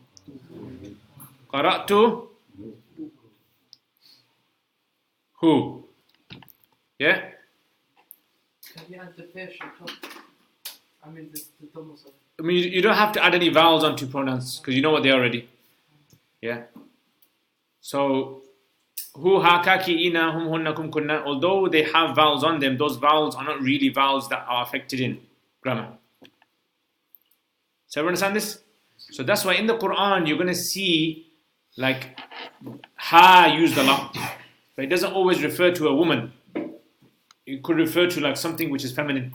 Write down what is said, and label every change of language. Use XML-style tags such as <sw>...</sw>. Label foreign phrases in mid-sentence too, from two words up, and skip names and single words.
<ar>قرأتُ هُ?</ar> <en>Yeah? Can you add the fish on top? I mean the double stuff. I mean, you don't have to add any vowels onto pronouns because you know what they are already. Yeah? So,</en> <ar>هُ، ها، كَ، كِ, ي، نا، هم، هنّ، كم، كنّ,</ar> <en>although they have vowels on them, those vowels are not really vowels that are affected in grammar. So, everyone understand this? So, that's why in the Quran, you're going to see like ha used a lot. But it doesn't always refer to a woman. It could refer to like something which is feminine.</en>